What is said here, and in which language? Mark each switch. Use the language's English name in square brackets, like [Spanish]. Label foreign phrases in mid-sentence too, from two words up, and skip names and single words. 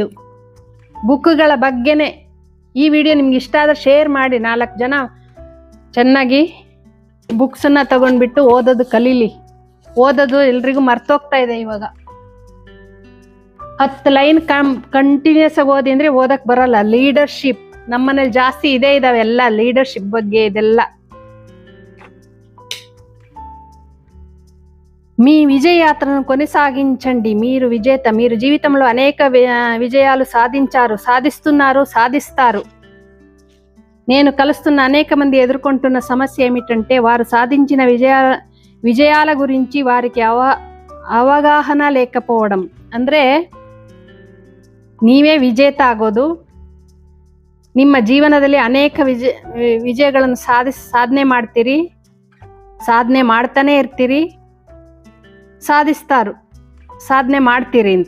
[Kannada] ಬುಕ್ಗಳ ಬಗ್ಗೆನೆ ಈ ವಿಡಿಯೋ ನಿಮ್ಗೆ ಇಷ್ಟ ಆದ್ರೆ ಶೇರ್ ಮಾಡಿ, 4 ಜನ ಚೆನ್ನಾಗಿ ಬುಕ್ಸನ್ನ ತಗೊಂಡ್ಬಿಟ್ಟು ಓದೋದು ಕಲೀಲಿ. ಓದೋದು ಎಲ್ರಿಗೂ ಮರ್ತೋಗ್ತಾ ಇದೆ ಇವಾಗ. 10 ಲೈನ್ ಕಂಟಿನ್ಯೂಸ್ ಆಗಿ ಓದಿ ಅಂದ್ರೆ ಓದಕ್ ಬರಲ್ಲ. ಲೀಡರ್ಶಿಪ್ ನಮ್ಮನೇಲಿ ಜಾಸ್ತಿ ಇದಾವೆ ಎಲ್ಲ ಲೀಡರ್ಶಿಪ್ ಬಗ್ಗೆ ಇದೆಲ್ಲ. [Telugu] మీ విజయయాత్రను కొనసాగించండి, మీరు విజేత. మీరు జీవితంలో అనేక విజయాలు సాధించారు, సాధిస్తున్నారు, సాధిస్తారు. నేను కలుస్తున్న అనేక మంది ఎదుర్కొంటున్న సమస్య ఏమిటంటే వారు సాధించిన విజయాల గురించి వారికి అవగాహన లేకపోవడం. [Kannada] ಅಂದ್ರೆ ನೀವೇ ವಿಜೇತ ಆಗೋದು, ನಿಮ್ಮ ಜೀವನದಲ್ಲಿ ಅನೇಕ ವಿಜಯಗಳನ್ನು ಸಾಧನೆ ಮಾಡ್ತೀರಿ, ಸಾಧನೆ ಮಾಡ್ತಾನೆ ಇರ್ತೀರಿ, ಸಾಧನೆ ಮಾಡ್ತೀರಿ ಅಂತ.